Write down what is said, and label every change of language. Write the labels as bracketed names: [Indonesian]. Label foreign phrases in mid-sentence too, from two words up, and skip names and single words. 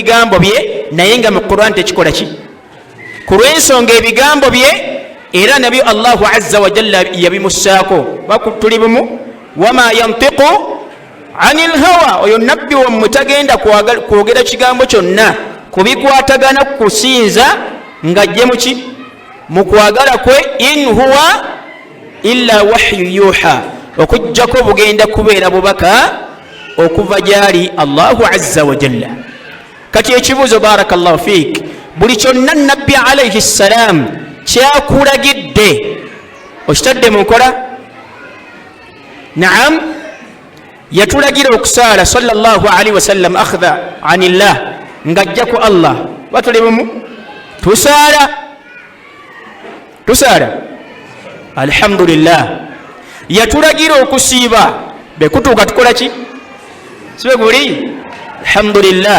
[Ganda] bigambo bye naye nga mu quran tekikola ki ku lw'ensonga ebigambo bye era nabyo [Arabic] allahu azza wa jalla [Ganda] yabimussaako bakutuli bumu [Arabic] wama yantiqu ani lhawa [Ganda] oyo nabbi wammwe tagenda kwogera kigambo kyonna kubikwatagana kusinza ng'ajje muki mu kwagala kwe [Arabic] in huwa illa wahyu yuha [Ganda] okujjako bugenda kubeera bubaka okuva gyali [Arabic] Allahu azza wa jalla. [Ganda] Kati ekibuuzo [Arabic] barakallahu fiik, [Ganda] buli kyonna nabbi [Arabic] alayhi ssalam [Ganda] kyakulagidde okitadde mu nkola? Naam, yatulagira okusaala [Arabic] sallallahu alaihi wasallam akhdha anillah, [Ganda] ng'ajja ku Allah. Batuli bumu tusaala alhamdulillah. Yatulagira okusiiba bekutuuka tukola ki? Sibe guli alhamdulillah.